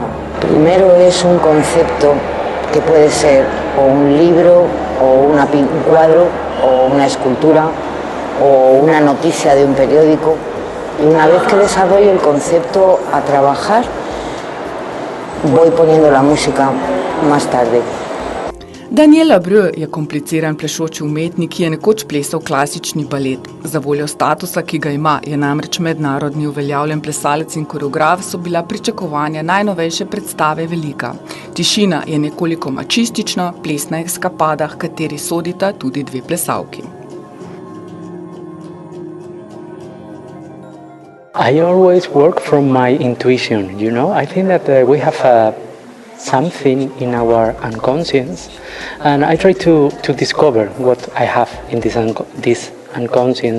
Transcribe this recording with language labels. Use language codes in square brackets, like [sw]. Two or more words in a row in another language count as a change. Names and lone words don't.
[es] Primero es un concepto que puede ser o un libro, o un cuadro, o una escultura, o una noticia de un periódico. Y una vez que desarrollo el concepto a trabajar, voy poniendo la música más tarde. [sl] Daniela Brö je kompliciran plešoči umetnik, ki je nekoč plesal klasični balet. Za voljo statusa, ki ga ima, je namreč mednarodni uveljavljen plesalec in koreograf, so bila pričakovanja najnovejše predstave velika. Tišina je nekoliko mačistična, plesna eskapada, h kateri sodita tudi dve plesalki. [en] I always work from my intuition, you know. I think that we have something in our unconscious, and I try to discover what I have in this unconscious.